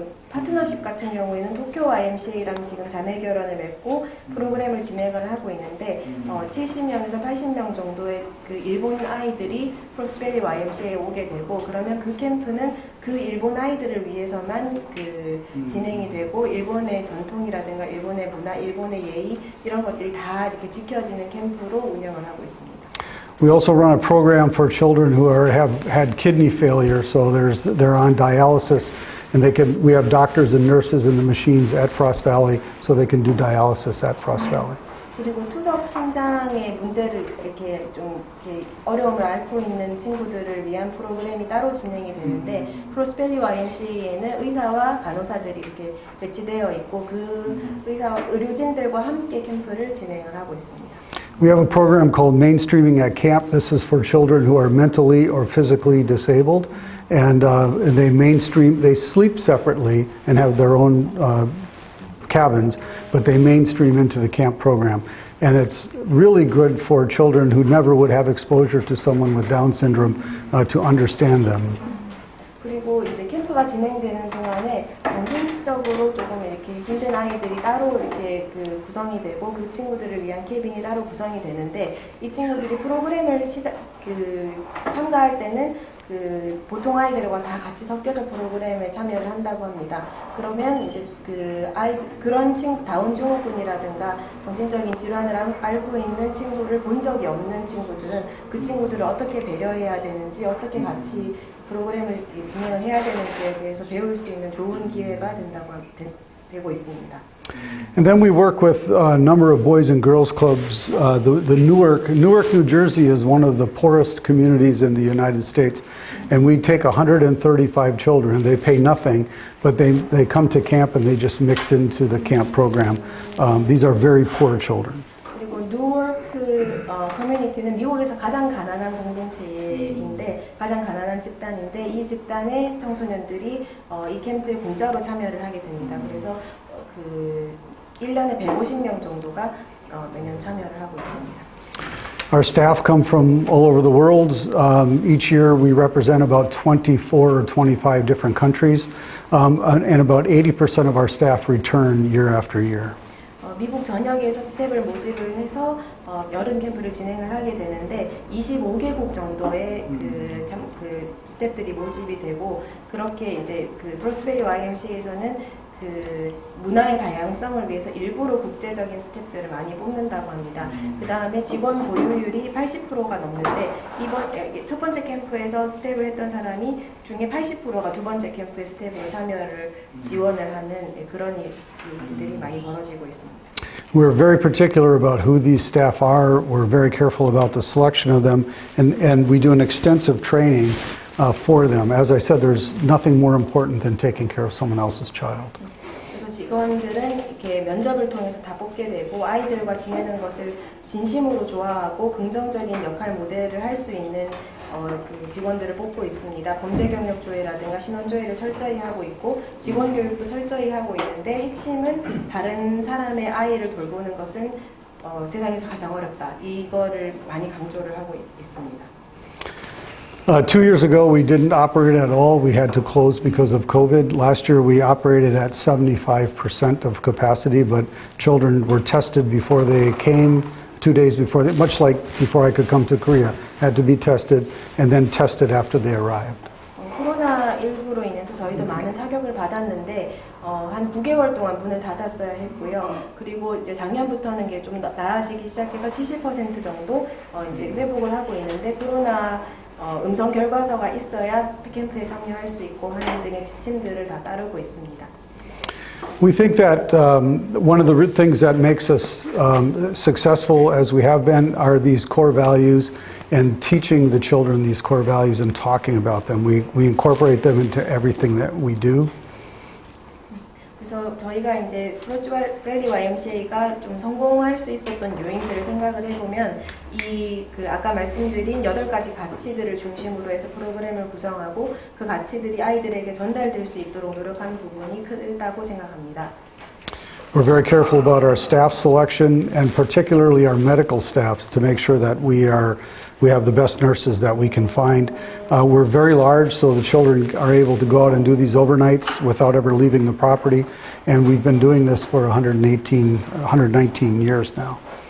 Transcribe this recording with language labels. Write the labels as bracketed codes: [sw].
[ko] 파트너십 같은 경우에는 도쿄 YMCA랑 지금 자매 결연을 맺고 프로그램을 진행을 하고 있는데 70명에서 80명 정도의 일본 아이들이 프로스밸리 YMCA에 오게 되고 그러면 그 캠프는 그 일본 아이들을 위해서만 진행이 되고 일본의 전통이라든가 일본의 문화, 일본의 예의 이런 것들이 다 이렇게 지켜지는 캠프로 운영을 하고 있습니다. [en] We also run a program for children who have had kidney failure, so they're on dialysis. And we have doctors and nurses in the machines at Frost Valley, so they can do dialysis at Frost Valley. [ko] 그리고 투석 신장의 문제를 이렇게 어려움을 앓고 있는 친구들을 위한 프로그램이 따로 진행이 되는데 프로스펠리 YMCA에는 의사와 간호사들이 이렇게 배치되어 있고 그 의료진들과 함께 캠프를 진행을 하고 있습니다. [en] We have a program called Mainstreaming at Camp. This is for children who are mentally or physically disabled. And they sleep separately and have their own cabins, but they mainstream into the camp program. And it's really good for children who never would have exposure to someone with Down syndrome to understand them. [ko] 그리고 이제 캠프가 진행되는 동안에 정신적으로 조금 이렇게 힘든 아이들이 따로 이렇게 구성이 되고 그 친구들을 위한 캐빈이 따로 구성이 되는데 이 친구들이 프로그램을 참가할 때는 보통 아이들과 다 같이 섞여서 프로그램에 참여를 한다고 합니다. 그러면 이제 그런 다운 증후군이라든가 정신적인 질환을 앓고 있는 친구를 본 적이 없는 친구들은 그 친구들을 어떻게 배려해야 되는지 어떻게 같이 프로그램을 진행을 해야 되는지에 대해서 배울 수 있는 좋은 기회가 되고 있습니다. [en] And then we work with a number of boys and girls clubs. The Newark, New Jersey is one of the poorest communities in the United States. And we take 135 children. They pay nothing, but they come to camp and they just mix into the camp program. These are very poor children. [ko] 그리고 뉴워크 커뮤니티는 미국에서 가장 가난한 공동체인데 가장 가난한 집단인데 이 집단의 청소년들이 이 캠프에 공짜로 참여를 하게 됩니다. 그래서 그 1년에 150명 정도가 매년 참여를 하고 있습니다. [en] Our staff come from all over the world. Each year we represent about 24 or 25 different countries, and about 80% of our staff return year after year. [ko] 미국 전역에서 스텝을 모집을 해서 여름 캠프를 진행을 하게 되는데 25개국 정도의 그 스텝들이 모집이 되고 그렇게 이제 그 브로스밸리 YMCA에서는 그 문화의 다양성을 위해서 일부러 국제적인 스태프들을 많이 뽑는다고 합니다. 그 다음에 직원 보유율이 80%가 넘는데 이번 첫 번째 캠프에서 스텝을 했던 사람이 중에 80%가 두 번째 캠프에 스텝으로 참여를 지원을 하는 그런 일들이 많이 벌어지고 있습니다. [en] We're very particular about who these staff are. We're very careful about the selection of them, and we do an extensive training for them. As I said, there's nothing more important than taking care of someone else's child. [ko] 그래서 직원들은 이렇게 면접을 통해서 다 뽑게 되고 아이들과 지내는 것을 진심으로 좋아하고 긍정적인 역할 모델을 할 수 있는 그 직원들을 뽑고 있습니다. 범죄 경력 조회라든가 신원 조회를 철저히 하고 있고 직원 교육도 철저히 하고 있는데 핵심은 다른 사람의 아이를 돌보는 것은 세상에서 가장 어렵다. 이거를 많이 강조를 하고 있습니다. [en] 2 years ago, we didn't operate at all. We had to close because of COVID. Last year, we operated at 75% of capacity, but children were tested before they came, 2 days before, much like before I could come to Korea, had to be tested and then tested after they arrived. [ko] 코로나19로 인해서 저희도 많은 타격을 받았는데 한 9개월 동안 문을 닫았어야 했고요. 그리고 이제 작년부터는 게 좀 나아지기 시작해서 70% 정도 이제 회복을 하고 있는데 코로나 음성 결과서가 있어야 캠프에 참여할 수 있고 하는 등의 지침들을 다 따르고 있습니다. [en] We think that one of the things that makes us successful as we have been are these core values and teaching the children these core values and talking about them. We incorporate them into everything that we do. [ko] 그래서 저희가 이제 브로스밸리 YMCA가 좀 성공할 수 있었던 요인들을 생각을 해보면 그 아까 말씀드린 8가지 가치들을 중심으로 해서 프로그램을 구성하고 그 가치들이 아이들에게 전달될 수 있도록 노력하는 부분이 크다고 생각합니다. [en] We're very careful about our staff selection and particularly our medical staffs to make sure that we have the best nurses that we can find. We're very large, so the children are able to go out and do these overnights without ever leaving the property, and we've been doing this for 119 years now.